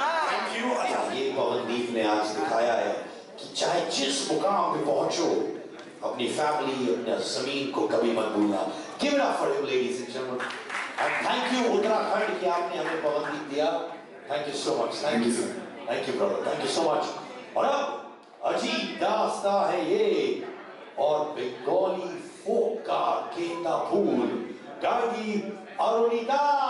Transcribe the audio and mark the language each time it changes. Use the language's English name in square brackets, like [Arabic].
[English] Thank you. [Hindi] अच्छा, ये पवनदीप ने आज दिखाया है कि चाहे जिस मुकाम पे पहुंचो, अपनी फैमिली, अपना जमीन को कभी मत भूलना। [English] Give it up for him, ladies and gentlemen. And thank you [Hindi] Uttarakhand कि आपने हमें पवनदीप दिया। [English] Thank you so much. Thank you, sir. Thank you, brother. Thank you so much. [Hindi] और अब अजीब दास्ता है ये और बंगाली फोक का गेंदा फूल गाएगी अरुणिता।